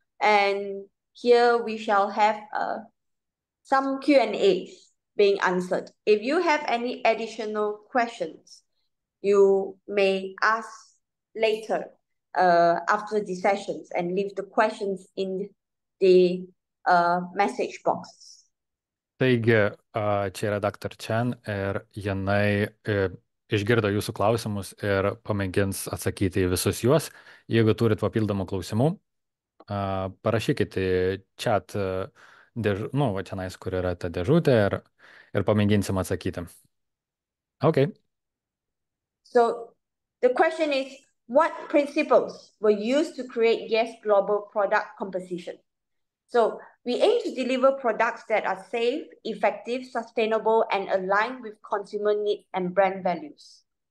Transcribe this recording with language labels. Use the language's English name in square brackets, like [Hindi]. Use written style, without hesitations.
[English] And here we shall have some Q&As being answered. If you have any additional questions, you may ask later after the sessions and leave the questions in the message box. [Lithuanian] Taigi, čia yra Dr. Chen ir jinai išgirdo jūsų klausimus ir pamėgins atsakyti į visus juos. Jeigu turit papildomų klausimų, parašykite į chat, va čia, kur yra ta dėžutė ir pamėginsim atsakyti. [English] Okay. So the question is, what principles were used to create yesglobal product composition? So we aim to deliver products that are safe, effective, sustainable, and aligned with consumer needs and brand values.